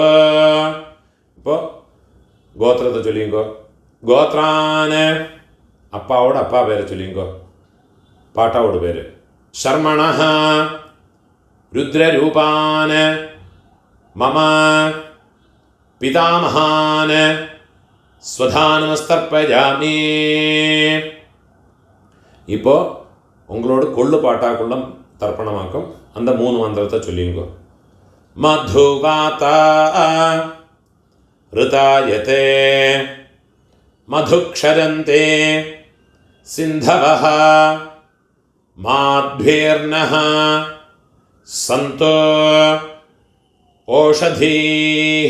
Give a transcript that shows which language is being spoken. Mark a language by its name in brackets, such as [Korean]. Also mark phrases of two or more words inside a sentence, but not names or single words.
[Tamil] இப்போள் கோத்ரத்தெ சொல்லிங்கோ. கோத்ரான் அப்பாவோட் அப்பா பேரெ சொல்லிங்கோ. பாட்டாவோட் பேர். [Sanskrit] शर्मणः रुद्ररूपान् मम पितामहान् स्वधानमस्तर्पयामि. [Tamil] இப்போ உங்களோட கொள்ளு பாட்டாக்குள்ள தர்ப்பணமாக்கும் அந்த 3 மந்திரத்தை சொல்லிங்கோ. [Sanskrit] मधुवाता ऋतायते मधुक्षरन्ति सिन्धवः माध्वीर्नः सन्त्वोषधीः.